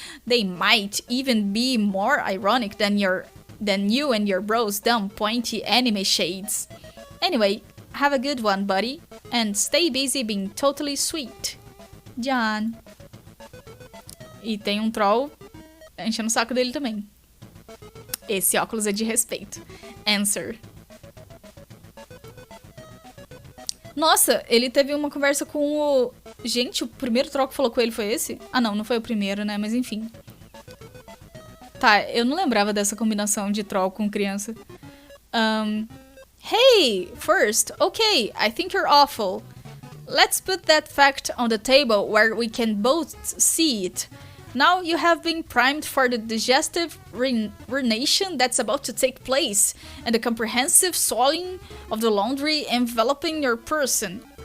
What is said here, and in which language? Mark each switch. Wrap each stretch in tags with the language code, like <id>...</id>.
<en>They might even be more ironic than you and your bro's dumb pointy anime shades. Anyway, have a good one, buddy, and stay busy being totally sweet. John.</en> <pt>E tem um troll enchendo o saco dele também. Esse óculos é de respeito.</pt> <en>Answer.</en> <pt>Nossa, ele teve uma conversa com o... Gente, o primeiro troll que falou com ele foi esse? Ah, não foi o primeiro, né? Mas enfim. Tá, eu não lembrava dessa combinação de troll com criança.</pt> <en>Hey, first, okay, I think you're awful. Let's put that fact on the table where we can both see it. Now you have been primed for the digestive ruination that's about to take place, and the comprehensive soiling of the laundry enveloping your person.</en>